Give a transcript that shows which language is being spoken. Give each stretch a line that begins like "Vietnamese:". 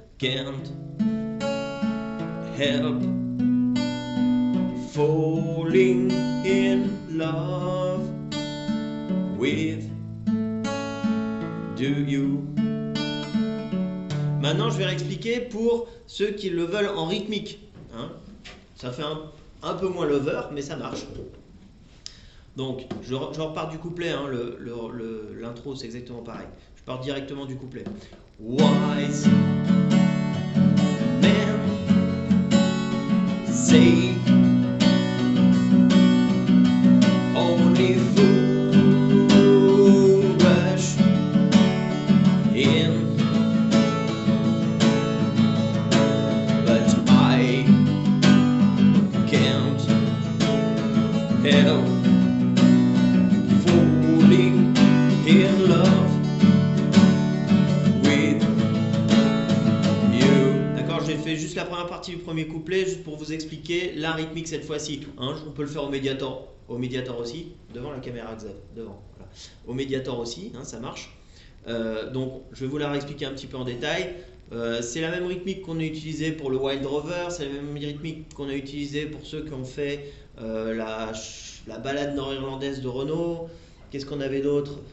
English: Can't help falling in love with you.
French: Maintenant, je vais réexpliquer pour ceux qui le veulent en rythmique. Hein. Ça fait un peu moins lover, mais ça marche. Donc, je repars du couplet. Hein, l'intro, c'est exactement pareil. Je pars directement du couplet.
English: Wise men say only fools rush in, but I can't help falling in love with you.
French: D'accord, j'ai fait juste la première partie du premier couplet, juste pour vous expliquer la rythmique cette fois-ci. Hein, on peut le faire au médiator aussi, devant la caméra Xav, devant. Voilà. Au médiator aussi, hein, ça marche. Donc, je vais vous la réexpliquer un petit peu en détail. C'est la même rythmique qu'on a utilisée pour le Wild Rover, c'est la même rythmique qu'on a utilisée pour ceux qui ont fait la balade nord-irlandaise de Renault. Qu'est-ce qu'on avait d'autre?